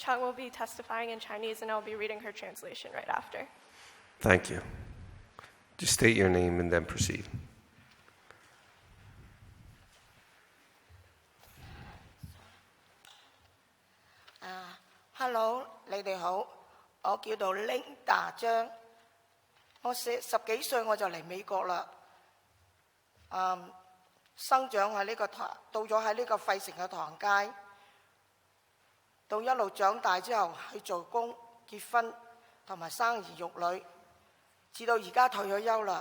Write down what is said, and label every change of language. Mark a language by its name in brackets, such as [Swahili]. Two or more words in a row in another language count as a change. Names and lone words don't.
[English] Chung will be testifying in Chinese and I'll be reading her translation right after. Thank you. Just state your name and then proceed. Hello， [Cantonese] 你哋好，我叫做 Linda 張，我十幾歲我就嚟美國啦，生長喺呢個到咗喺呢個費城嘅唐街，到一路長大之後去做工、結婚同埋生兒育女，至到而家退咗休啦。